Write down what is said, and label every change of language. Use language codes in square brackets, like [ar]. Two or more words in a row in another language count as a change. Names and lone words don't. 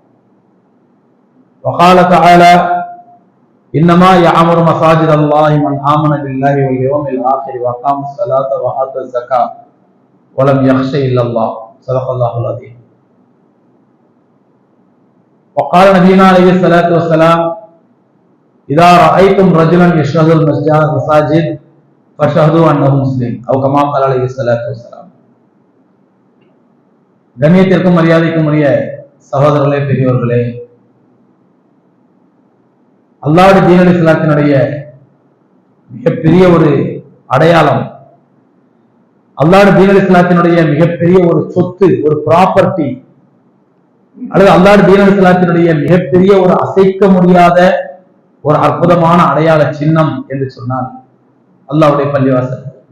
[ar] وقال تعالى إنما يعمر مساجد الله من آمن بالله واليوم الآخر وأقام الصلاة وآتى الزكاة ولم يخش إلا الله صدق الله العظيم. وقال نبينا عليه الصلاة والسلام إذا رأيتم رجلا يشهد المساجد فشهدوا أنه مسلم أو كما قال عليه الصلاة والسلام. [ta] கண்ணியத்திற்கும் மரியாதைக்கும் உரிய சகோதரர்களே, பெரியவர்களே, அல்லாஹ்வுடைய தீன் இஸ்லாத்தினுடைய மிகப்பெரிய ஒரு அடையாளம், அல்லாஹ்வுடைய தீன் இஸ்லாத்தினுடைய மிகப்பெரிய ஒரு சொத்து, ஒரு ப்ராப்பர்ட்டி, அல்லது அல்லாஹ்வுடைய தீன் இஸ்லாத்தினுடைய மிகப்பெரிய ஒரு அசைக்க முடியாத ஒரு அற்புதமான அடையாள சின்னம் என்று சொன்னால் அல்லாஹ்வுடைய பள்ளிவாசல்.